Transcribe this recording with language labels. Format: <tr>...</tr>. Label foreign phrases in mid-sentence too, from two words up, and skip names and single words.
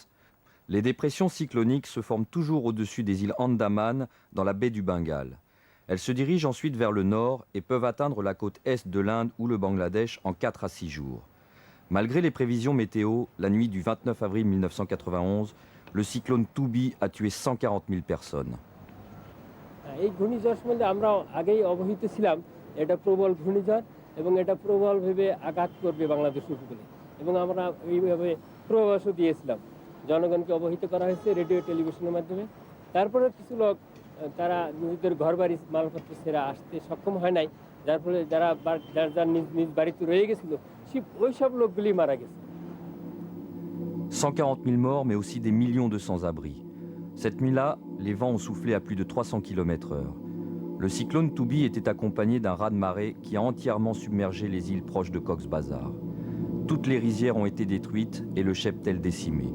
<fr>Les dépressions cycloniques se forment toujours au-dessus des îles Andaman, dans la baie du Bengale. Elles se dirigent ensuite vers le nord et peuvent atteindre la côte est de l'Inde ou le Bangladesh en 4 à 6 jours. Malgré les prévisions météo, la nuit du 29 avril 1991, le cyclone Tubi a tué 140 000 personnes.</fr> <bn>এই ঘূর্ণিঝড় সম্বন্ধে আমরা আগেই অবহিত ছিলাম এটা প্রবল ঘূর্ণিঝড় এবং এটা প্রবলভাবে আঘাত করবে বাংলাদেশ উপকূলে এবং আমরা এইভাবে পূর্বাভাসও দিয়েছিলাম জনগণকে অবহিত করা হয়েছে রেডিও টেলিভিশনের মাধ্যমে তারপরে কিছু লোক তারা নিজেদের ঘরবাড়ি মালপত্র ছেড়ে আসতে সক্ষম হয় নাই যার ফলে যারা নিজ বাড়িতে রয়ে গেছিল ওই সব লোকগুলি মারা গেছে</bn> <fr>140 000 morts, mais aussi des millions de sans-abri. Cette nuit-là, les vents ont soufflé à plus de 300 km/h. Le cyclone Tubi était accompagné d'un raz-de-marée qui a entièrement submergé les îles proches de Cox's Bazar. Toutes les rizières ont été détruites et le cheptel décimé.</fr>